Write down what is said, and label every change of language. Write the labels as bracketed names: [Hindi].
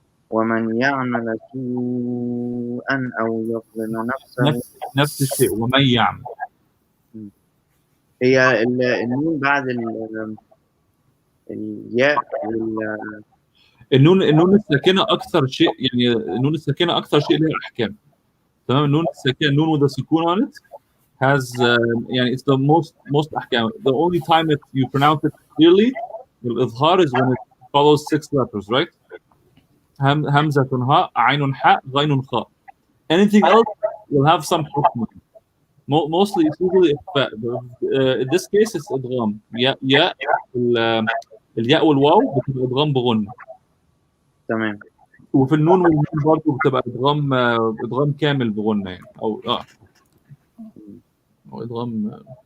[Arabic] ومن يعمل سوءا أو يظلم نفسه. نفس الشيء. ومن يعمل، هي النون بعد الياء النون الساكنة أكثر شيء، يعني النون الساكنة أكثر شيء لها أحكام. تمام. النون الساكنة، النون [English] with a سكون on it has يعني it's the most أحكام. The only time that you pronounce it clearly الإظهار is when it follows 6 letters, right? [Arabic] همزة هاء عين حاء غين خاء. [English] Anything else will have some حكم. Mostly it's usually إخفاء. In this case it's إدغام. [Arabic] ياء الياء والواو بتبقى إدغام بغنة. تمام. وفي النون والميم برضه بتبقى إدغام كامل بغنة يعني أو إدغام.